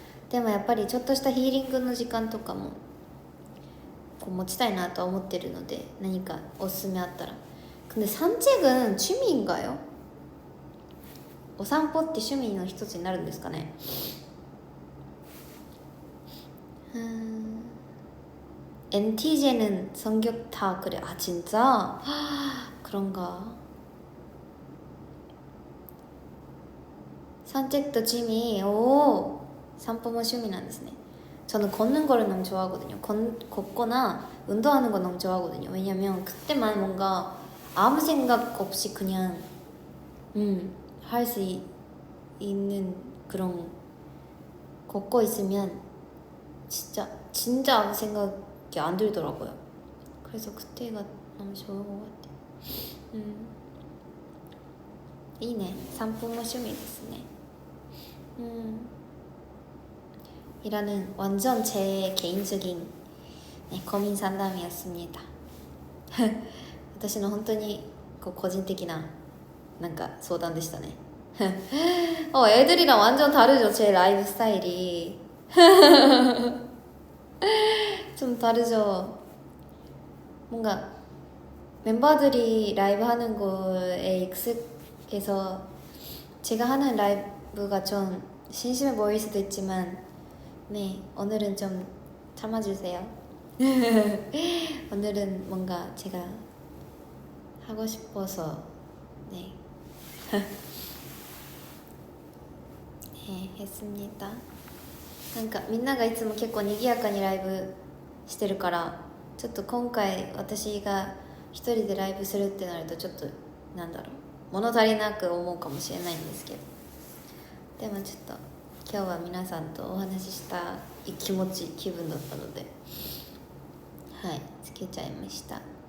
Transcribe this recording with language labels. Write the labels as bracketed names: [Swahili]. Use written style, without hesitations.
[Japanese] でもやっぱりちょっとしたヒーリングの時間とかもこう持ちたいなとは思ってるので、何かおすすめあったら。 [Korean] 근데 산책은 취미인가요? [Japanese] お散歩って趣味の一つになるんですかね。 [Korean] NTJ는 성격 다 그래. 아 진짜? 그런가? 산책도 취미. 오, 산보모 취미 [Japanese] なんですね. [Korean] 저는 걷는 거를 너무 좋아하거든요. 걷거나 운동하는 거 너무 좋아하거든요. 왜냐면 그때만 뭔가 아무 생각 없이 그냥 할 수 있는 그런, 걷고 있으면 진짜 아무 생각이 안 들더라고요. 그래서 그때가 너무 좋은 것 같아요. 이네, 산보모 취미 [Japanese] ですね. [Korean] 이라는 완전 제 개인적인 고민 상담이었습니다. [Japanese] 私の本当に個人的ななんか相談でしたね。 [Korean] 애들이랑 완전 다르죠, 제 라이브 스타일이. 좀 다르죠. 뭔가 멤버들이 라이브 하는 거에 익숙해서 제가 하는 라이브가 좀 심심해 보일 수도 있지만, 네, 오늘은 좀 참아주세요. 오늘은 뭔가 제가 하고 싶어서 네, 네 했습니다. [Japanese] なんかみんながいつも結構賑やかにライブしてるから、ちょっと今回私が一人でライブするってなるとちょっとなんだろ物足りなく思うかもしれないんですけど、でもちょっと今日は皆さんとお話ししたい気分だったので、はい、つけちゃいましたね。